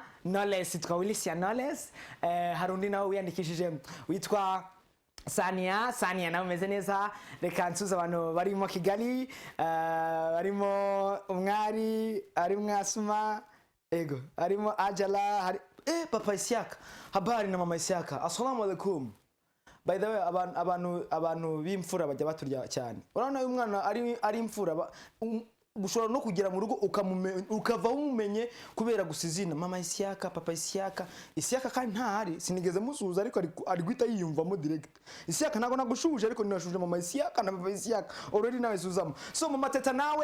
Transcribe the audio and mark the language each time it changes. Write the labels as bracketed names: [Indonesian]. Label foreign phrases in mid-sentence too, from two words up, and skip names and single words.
[Kinyarwanda] Knowless hari undi nawe wiyandikishije witwa Sania nawe umeze neza reka nsuza abantu barimo Kigali barimo umwari arimo Asuma ego arimo Ajala hari papa Isiaka habari na mama Isiaka [Arabic] السلام عليكم [English] by the way [Kinyarwanda] abantu b'imfura bajya baturya cyane urabona uyu mwana ari imfura gushobora no kugera mu rugo ukava umumenye kubera gusizina mama Isiaka papa Isiaka kandi ntahari sinigeze musuhuza ariko ari guhita yiyumvamo direct Isiaka ntago nagushuje ariko ninashuje mama Isiaka na papa Isiaka already nawe suzamo so mama Teta nawe